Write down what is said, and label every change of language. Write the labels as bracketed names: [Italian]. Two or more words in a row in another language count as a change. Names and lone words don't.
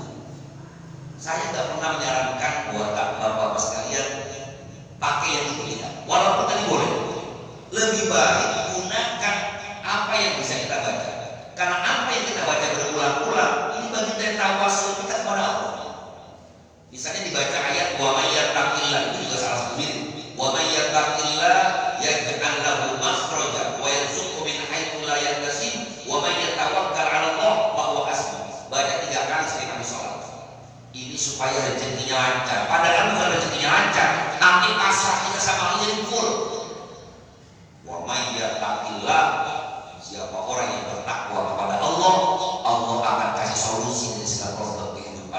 [Indonesian] Saya nggak pernah menyarankan buat bapak-bapak sekalian pakai yang itu ya. Walaupun tadi boleh, lebih baik gunakan apa yang bisa kita baca. Karena apa yang kita baca berulang-ulang ini bagian dari tawasul kita kepada Allah. Misalnya dibaca ayat [Arabic] ومن يتق الله, [Indonesian] itu juga salah satu mirip. [Arabic] ومن يتق الله يجعل له مخرجا ويرزقه من حيث لا يحتسب ومن يتوكل على الله فهو حسبه. [Indonesian] Baca 3 kali sering kali sholat. Ini supaya rezekinya lancar. Padahal bukan rezekinya lancar, tapi pasrah kita sama Allah jadi full. [Arabic] ومن يتق الله, [Indonesian] siapa orang yang bertakwa kepada Allah, Allah akan kasih solusi dari segala problem kehidupan.